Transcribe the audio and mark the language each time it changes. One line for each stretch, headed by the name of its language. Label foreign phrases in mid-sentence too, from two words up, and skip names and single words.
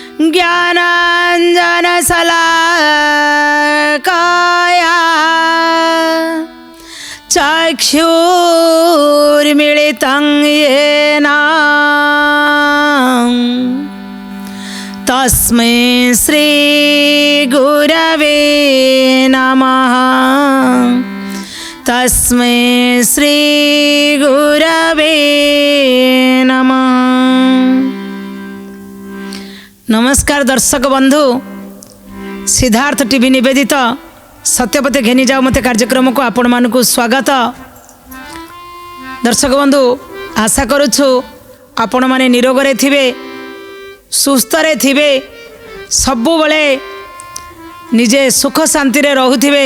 Sanskrit: ज्ञानाञ्जनशलाकया चक्षुर्मिलितं येन तस्मै श्रीगुरवे नमः। तस्मै श्रीगुरवे नमः।
Odia: ନମସ୍କାର ଦର୍ଶକ ବନ୍ଧୁ, ସିଦ୍ଧାର୍ଥ ଟିଭି ନିବେଦିତ ସତ୍ୟପତି ଘେନି ଯାଅ ମତେ କାର୍ଯ୍ୟକ୍ରମ କୁ ଆପଣ ମାନଙ୍କୁ ସ୍ୱାଗତ। ଦର୍ଶକ ବନ୍ଧୁ, ଆଶା କରୁଛୁ ଆପଣ ମାନେ ନିରୋଗ ରେ ଥିବେ, ସୁସ୍ଥ ରେ ଥିବେ, ସବୁ ବେଳେ ନିଜେ ସୁଖ ଶାନ୍ତି ରେ ରହୁଥିବେ।